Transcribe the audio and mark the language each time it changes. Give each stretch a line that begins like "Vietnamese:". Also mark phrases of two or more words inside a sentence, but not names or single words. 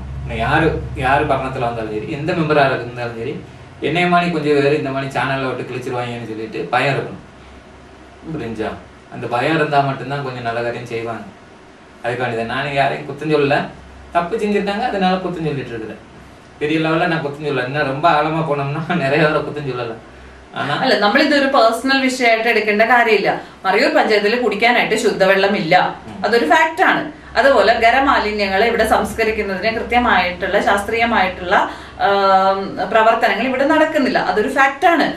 Tamil: யார் பரணத்தில் வந்தாலும் சரி, எந்த மெம்பராக இருந்தாலும் சரி, என்னைய மாதிரி கொஞ்சம் பேர் இந்த மாதிரி சேனலில் விட்டு கிழிச்சிருவாங்கன்னு சொல்லிட்டு பயம் இருக்கணும். புரிஞ்சா? அந்த பயம் இருந்தால் மட்டும்தான் கொஞ்சம் நல்ல காரியம் செய்வாங்க. அதுக்காண்டி தான் நான் யாரையும் குத்தம் சொல்லலை, தப்பு செஞ்சுருக்காங்க அதனால குத்தம் சொல்லிட்டு இருக்கிறேன். பெரிய லெவலில் நான் குத்தம் சொல்லலை. இன்னும் ரொம்ப ஆழமாக போனோம்னா நிறைய பேரை കുറ്റം சொல்லலை.
Malayalam: അല്ല, നമ്മളിതൊരു പേഴ്സണൽ വിഷയമായിട്ട് എടുക്കേണ്ട കാര്യമില്ല. മറയൂർ പഞ്ചായത്തിൽ കുടിക്കാനായിട്ട് ശുദ്ധവെള്ളമില്ല, അതൊരു ഫാക്റ്റാണ്. അതുപോലെ ഖരമാലിന്യങ്ങളെ ഇവിടെ സംസ്കരിക്കുന്നതിന് കൃത്യമായിട്ടുള്ള ശാസ്ത്രീയമായിട്ടുള്ള പ്രവർത്തനങ്ങൾ ഇവിടെ നടക്കുന്നില്ല, അതൊരു ഫാക്റ്റാണ്.